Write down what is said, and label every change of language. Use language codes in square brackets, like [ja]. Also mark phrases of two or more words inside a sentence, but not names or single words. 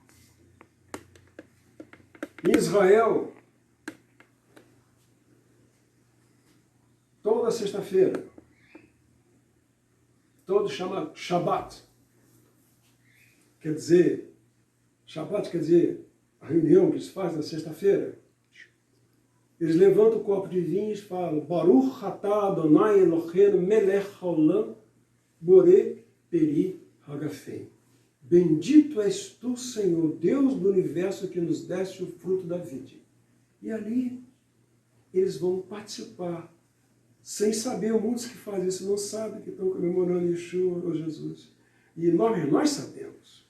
[pt] Em Israel, toda sexta-feira, todo chama Shabat. Shabat quer dizer a reunião que se faz na sexta-feira. Eles levantam o copo de vinho e falam [he] ברוך אתה אדוני אלוהינו מלך העולם בורא פרי הגפן. [pt] Bendito és tu, Senhor, Deus do universo, que nos deste o fruto da vide. E ali eles vão participar, sem saber. Muitos que fazem isso não sabem que estão comemorando Yeshua ou Jesus. E nós sabemos.